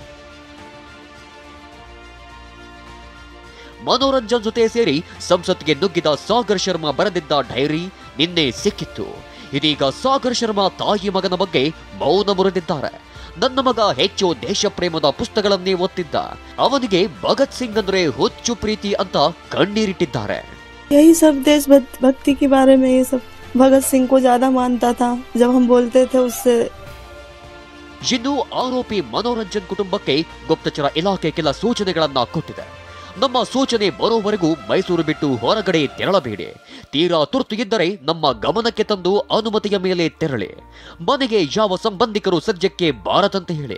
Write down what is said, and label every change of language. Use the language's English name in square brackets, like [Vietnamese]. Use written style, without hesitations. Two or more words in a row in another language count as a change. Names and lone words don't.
[Kannada] ಮನೋರಂಜನ್ ಜೊತೆ ಸೇರಿ ಸಂಸತ್ಗೆ ನುಗ್ಗಿದ ಸಾಗರ್ ಶರ್ಮಾ ಬರೆದಿದ್ದ ಡೈರಿ ನಿನ್ನೆ ಸಿಕ್ಕಿತ್ತು. ಇದೀಗ ಸಾಗರ್ ಶರ್ಮಾ ತಾಯಿ ಮಗನ ಬಗ್ಗೆ ಮೌನ ಮುರಿದಿದ್ದಾರೆ. ನನ್ನ ಮಗ ಹೆಚ್ಚು ದೇಶ ಪ್ರೇಮದ ಪುಸ್ತಕಗಳನ್ನೇ ಓದ್ತಿದ್ದ, ಅವನಿಗೆ ಭಗತ್ ಸಿಂಗ್ ಅಂದ್ರೆ ಹುಚ್ಚು ಪ್ರೀತಿ ಅಂತ ಕಣ್ಣೀರಿಟ್ಟಿದ್ದಾರೆ. [Hindi] यही सब देशभक्ति के बारे में, ये सब भगत सिंह को ज्यादा मानता था जब हम बोलते थे उससे. [Kannada] ಇನ್ನು ಆರೋಪಿ ಮನೋರಂಜನ್ ಕುಟುಂಬಕ್ಕೆ ಗುಪ್ತಚರ ಇಲಾಖೆ ಕೆಲ ಸೂಚನೆಗಳನ್ನ ಕೊಟ್ಟಿದೆ. ನಮ್ಮ ಸೂಚನೆ ಬರೋವರೆಗೂ ಮೈಸೂರು ಬಿಟ್ಟು ಹೊರಗಡೆ ತೆರಳಬೇಡಿ. ತೀರಾ ತುರ್ತು ಇದ್ದರೆ ನಮ್ಮ ಗಮನಕ್ಕೆ ತಂದು ಅನುಮತಿಯ ಮೇಲೆ ತೆರಳಿ. ಮನೆಗೆ ಯಾವ ಸಂಬಂಧಿಕರು ಸದ್ಯಕ್ಕೆ ಬಾರದಂತೆ ಹೇಳಿ.